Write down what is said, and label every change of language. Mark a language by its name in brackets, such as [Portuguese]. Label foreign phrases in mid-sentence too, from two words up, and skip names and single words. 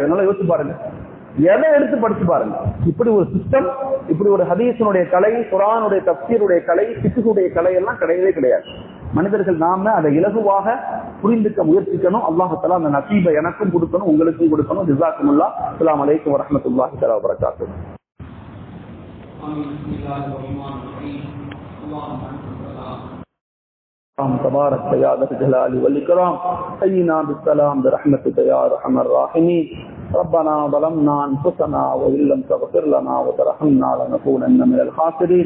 [Tamil] நல்லா யோசிச்சு பாருங்க, எதை எடுத்து படிச்சு பாருங்க. இப்படி ஒரு சிஸ்டம், இப்படி ஒரு ஹதீஸினுடைய கலை, குர்ஆனுடைய தஃப்சீருடைய கலை, ஃபிக்ஹுடைய கலை எல்லாம் கிடையவே கிடையாது. மனிதர்கள் நாம அதை இலகுவாக புரிந்துக்க முயற்சிக்கணும். [Arabic] الله تعالى [Tamil] அந்த நசீபை எனக்கும் கொடுக்கணும், உங்களுக்கும் கொடுக்கணும். ஜஸாக்குமுல்லாஹ். [Arabic] السلام عليكم ورحمة الله تعالى وبركاته. تبارك يا ذا الجلال والإكرام. حينا بالسلام برحمتك يا أرحم الراحمين. ربنا ظلمنا أنفسنا وإن لم تغفر لنا وترحمنا لنكونن من الخاسرين.